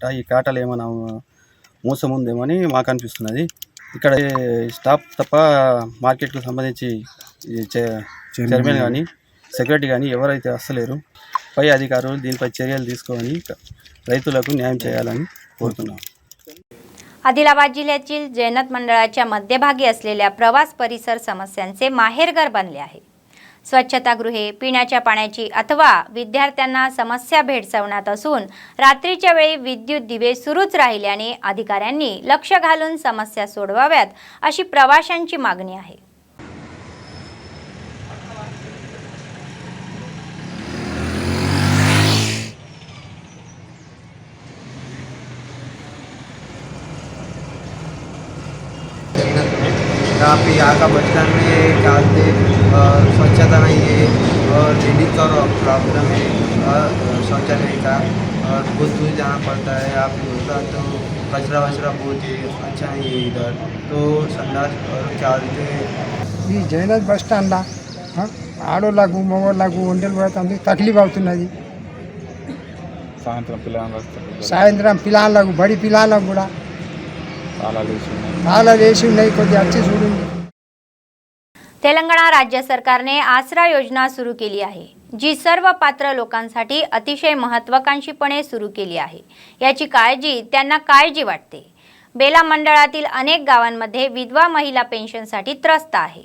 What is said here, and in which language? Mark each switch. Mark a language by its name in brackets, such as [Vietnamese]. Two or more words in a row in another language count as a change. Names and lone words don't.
[Telugu] ఈ కాటలు ఏమైనా మోసం ఉందేమో అని మాకు అనిపిస్తున్నది। ఇక్కడ స్టాఫ్ తప్ప మార్కెట్కు సంబంధించి చైర్మన్ కానీ సెక్రటరీ కానీ ఎవరైతే వస్తలేరు। పై అధికారులు దీనిపై చర్యలు తీసుకొని రైతులకు న్యాయం చేయాలని కోరుతున్నాం। [Marathi] आदिलाबाद जिल्ह्यातील जैनत मंडळाच्या मध्यभागी असलेल्या प्रवास परिसर समस्यांचे माहेरघर बनले आहे। स्वच्छतागृहे, पिण्याच्या पाण्याची अथवा विद्यार्थ्यांना समस्या भेडसावण्यात असून रात्रीच्या वेळी विद्युत दिवे सुरूच राहिल्याने अधिकाऱ्यांनी लक्ष घालून समस्या सोडवाव्यात अशी प्रवाशांची मागणी आहे। [Hindi] यहाँ का बचपन में क्या थे स्वच्छता नहीं है और लेडीज का प्रॉब्लम है और शौचालय का और बहुत दूर जाना पड़ता है। आप दूसरा तो कचरा वचरा बहुत ही अच्छा नहीं है इधर, तो संडास और क्या बोलते [Telugu] ఈ జైనత్ బస్ స్టాండ్లో ఆడోళ్ళకు మగవాళ్ళకు ఒంటెలు పడుతుంది తక్లీఫ్ అవుతున్నది। సాయంత్రం పిల్లలకు బడి పిల్లలకు కూడా తాళాలు వేసి ఉన్నాయి, కొద్దిగా వచ్చి చూడండి। [Marathi] तेलंगणा राज्य सरकारने आसरा योजना सुरू केली आहे, जी सर्व पात्र लोकांसाठी अतिशय महत्त्वाकांक्षीपणे सुरू केली आहे। याची काळजी त्यांना काळजी वाटते। बेला मंडळातील अनेक गावांमध्ये विधवा महिला पेन्शनसाठी त्रस्त आहे।